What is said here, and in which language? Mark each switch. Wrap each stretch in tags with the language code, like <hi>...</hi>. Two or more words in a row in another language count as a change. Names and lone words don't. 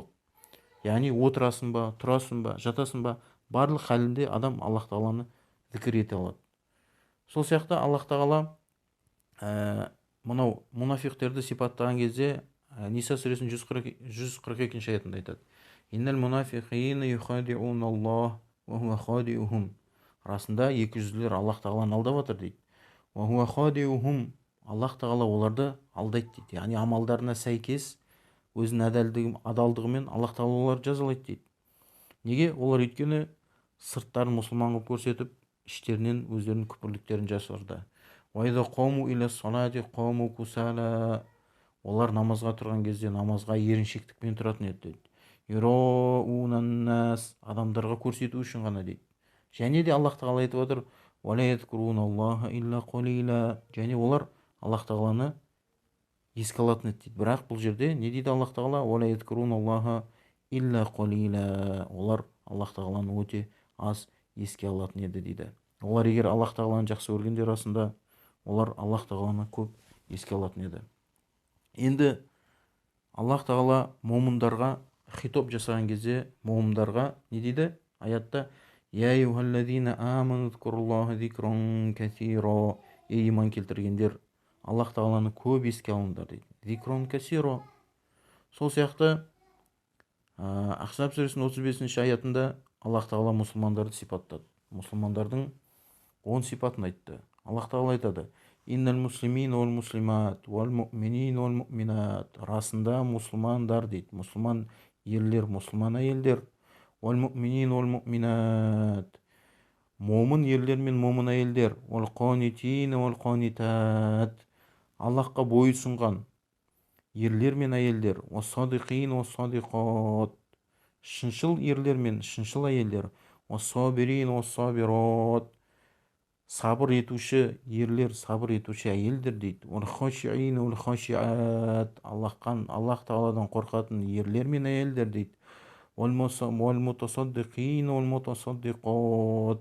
<kk>Яғни отырасың ба, тұрасың ба, жатасың ба, барлық халінде адам Аллах тағаланы зікір ете алады. Сол сияқты Аллах тағала мынау мұнафиқтерді сипаттаған кезде Ниса сүресінің 142 аятында айтады.</kk> <ar>"إن المنافقين يخادعون الله وهو خادعهم."</ar> <kk>Расында екі жүзділер Аллах тағаланы алдап жатыр дейді.</kk> <ar>"وهو خادعهم."</ar> <kk>Аллах тағала оларды алдайды дейді. Яғни амалдарына сәйкес өзінің адалдығымен Аллах тағала оларды жазалайды дейді. Неге? Олар өйткені сырттарын мұсылман қылып көрсетіп, іштерінен өздерінің күпірліктерін жасырды.</kk> <ar>"وإذا قاموا إلى الصلاة قاموا كسالى."</ar> <kk>Олар намазға тұрған кезде намазға еріншектікпен тұратын еді дейді.</kk> <ar>"يراءون الناس."</ar> <kk>Адамдарға көрсету үшін ғана дейді. Және де Аллах тағала айтып отыр:</kk> <ar>"ولا يذكرون الله إلا قليلا."</ar> <kk>Және олар Аллах тағаланы еске алатын еді дейді. Бірақ бұл жерде не дейді Аллах тағала?</kk> <ar>"ولا يذكرون الله إلا قليلا."</ar> <kk>Олар Аллах тағаланы өте аз еске алатын еді дейді. Олар егер Аллах тағаланы жақсы көргенде расында, олар Аллах тағаланы көп еске алатын еді. Енді Аллах тағала момындарға хитоб жасаған кезде, момындарға не дейді?</kk> <ar>Аятта: "يا أيها الذين آمنوا اذكروا الله ذكرا كثيرا."</ar> <kk>Ей иман келтіргендер, Аллах тағаланы көп еске алыңдар дейді.</kk> <ar>ذكرا كثيرا.</ar> <kk>Сол сияқты Ахзаб сүресінің 35 аятында Аллах тағала мұсылмандарды сипаттады. Мұсылмандардың 10 сипатын айтты. Аллах тағала айтады:</kk> <ar>"إن المسلمين والمسلمات والمؤمنين والمؤمنات."</ar> <kk>Расында мұсылмандар дейді. Мұсылман ерлер, мұсылман әйелдер.</kk> <ar>"والمؤمنين والمؤمنات."</ar> <kk>Момын ерлер мен момын әйелдер.</kk> <ar>"والقانتين والقانتات."</ar> <kk>Аллахқа бойұсынған ерлер мен әйелдер.</kk> <ar>"والصادقين والصادقات."</ar> <kk>Шыншыл ерлер мен шыншыл әйелдер.</kk> <ar>"والصابرين والصابرات."</ar> <kk>Сабыр етуші ерлер, сабыр етуші әйелдер дейді.</kk> <ar>"والخاشعين والخاشعات."</ar> <kk>Аллах тағаладан қорқатын ерлер мен әйелдер дейді.</kk> <ar>"والمتصدقين والمتصدقات."</ar>